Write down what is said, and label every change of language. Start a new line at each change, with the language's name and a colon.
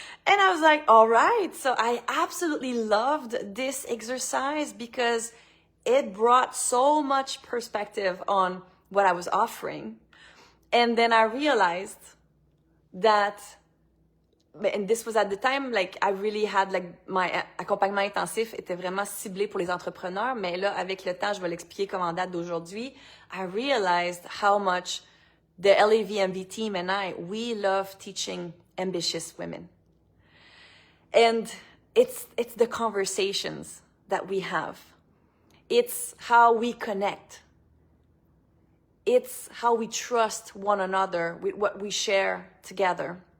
English: And I was like, all right. So I absolutely loved this exercise because it brought so much perspective on what I was offering. And then I realized that, and this was at the time, like I really had like my
French: accompagnement intensif était vraiment ciblé pour les entrepreneurs, mais là avec le temps, je vais l'expliquer comme en date d'aujourd'hui.
English: I realized how much the LAVMB team and we love teaching ambitious women. And it's the conversations that we have. It's how we connect. It's how we trust one another with what we share together.